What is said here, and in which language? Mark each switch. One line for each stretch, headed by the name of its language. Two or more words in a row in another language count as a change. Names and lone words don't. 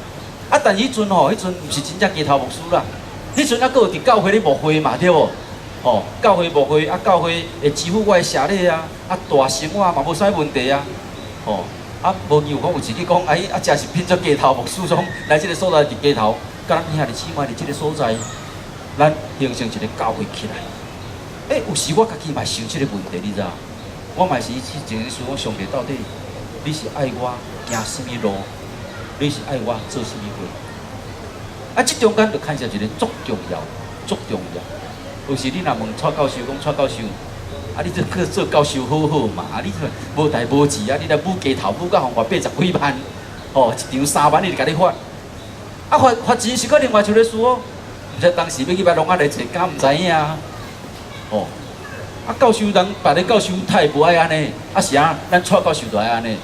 Min Nan Chinese: 但是迄阵毋是真正鸡头牧师啦，迄阵还佫有伫教会咧牧会嘛，对无？教会牧会教会会支付我的社礼啊，大生活嘛无啥问题啊，无有讲有自己讲，真是变做鸡头牧师种来即个所在伫鸡头，甲咱兄弟姊妹伫即个所在，咱形成一个教会起来。有时我家己嘛想即个问题，你知影？我嘛是前日想讲，上帝到底你是爱我行什么路？你是爱我做什么货？这中间就牵涉一个足重要。有时你若问蔡教授讲，蔡教授，你这去做教授好好嘛？你无代无志你来舞鸡头舞到红外80几万，一场3万，你就甲你发。发钱是搁另外一个事哦。毋知当时要去摆农仔来找，敢毋知影啊？教授人别个教授他也无爱安尼，是咱蔡教授就爱安尼。